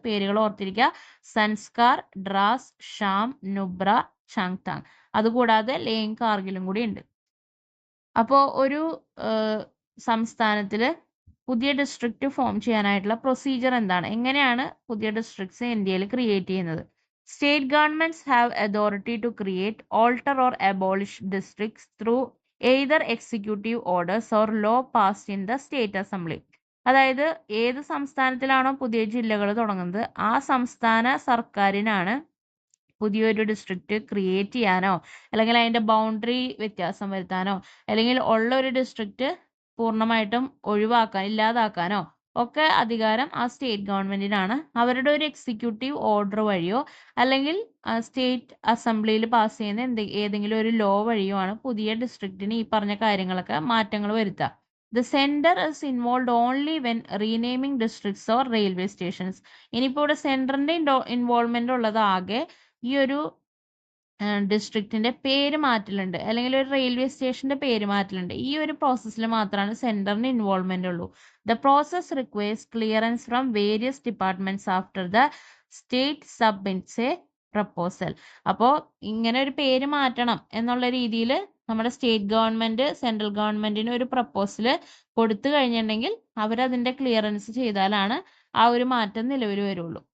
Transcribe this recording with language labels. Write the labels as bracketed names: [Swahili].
[Malayalam] പേരുകൾ ഓർത്തിരിക്കുക: Sanskar, drawers, sham, Nubra, Changthang. അതുകൂടാതെ ലേയും കാർഗിലും കൂടി ഉണ്ട്. അപ്പോൾ ഒരു സംസ്ഥാനത്തിൽ പുതിയ ഡിസ്ട്രിക്റ്റ് ഫോം ചെയ്യാനായിട്ടുള്ള പ്രൊസീജിയർ എന്താണ്? എങ്ങനെയാണ് പുതിയ ഡിസ്ട്രിക്ട്സ് ഇന്ത്യയിൽ ക്രിയേറ്റ് ചെയ്യുന്നത്? [English] State governments have authority to create, alter or abolish districts through either executive orders or law passed in the state assembly. [Malayalam] അതായത് ഏത് സംസ്ഥാനത്തിലാണോ പുതിയ ജില്ലകൾ തുടങ്ങുന്നത് ആ സംസ്ഥാന സർക്കാരിനാണ് പുതിയൊരു ഡിസ്ട്രിക്റ്റ് ക്രിയേറ്റ് ചെയ്യാനോ അല്ലെങ്കിൽ അതിന്റെ ബൗണ്ടറി വ്യത്യാസം വരുത്താനോ അല്ലെങ്കിൽ ഉള്ള ഒരു ഡിസ്ട്രിക്റ്റ് പൂർണ്ണമായിട്ടും ഇല്ലാതാക്കാനോ ഒക്കെ അധികാരം ആ സ്റ്റേറ്റ് ഗവൺമെന്റിനാണ്. അവരുടെ ഒരു എക്സിക്യൂട്ടീവ് ഓർഡർ വഴിയോ അല്ലെങ്കിൽ സ്റ്റേറ്റ് അസംബ്ലിയിൽ പാസ് ചെയ്യുന്ന ഏതെങ്കിലും ഒരു ലോ വഴിയോ ആണ് പുതിയ ഡിസ്ട്രിക്റ്റിന് ഈ പറഞ്ഞ കാര്യങ്ങളൊക്കെ മാറ്റങ്ങൾ വരുത്തുക. [English] The center is involved only when renaming districts or railway stations. [Malayalam] ഇനിയിപ്പോൾ ഇവിടെ സെൻറ്ററിന്റെ ഇൻവോൾവ്മെന്റ് ഉള്ളത് ആകെ ഈ ഒരു ഡിസ്ട്രിക്റ്റിന്റെ പേര് മാറ്റലുണ്ട്, അല്ലെങ്കിൽ ഒരു റെയിൽവേ സ്റ്റേഷന്റെ പേര് മാറ്റലുണ്ട്. ഈ ഒരു പ്രോസസ്സിൽ മാത്രമാണ് സെന്ററിന് ഇൻവോൾവ്മെന്റ് ഉള്ളൂ. [English] The process requires clearance from various departments after the state submits a proposal. [Malayalam] അപ്പോൾ ഇങ്ങനെ ഒരു പേര് മാറ്റണം എന്നുള്ള രീതിയിൽ നമ്മുടെ സ്റ്റേറ്റ് ഗവൺമെന്റ് സെൻട്രൽ ഗവൺമെന്റിന് ഒരു പ്രപ്പോസൽ കൊടുത്തു കഴിഞ്ഞിട്ടുണ്ടെങ്കിൽ അവരതിന്റെ ക്ലിയറൻസ് ചെയ്താലാണ് ആ ഒരു മാറ്റം നിലവിൽ വരുള്ളൂ.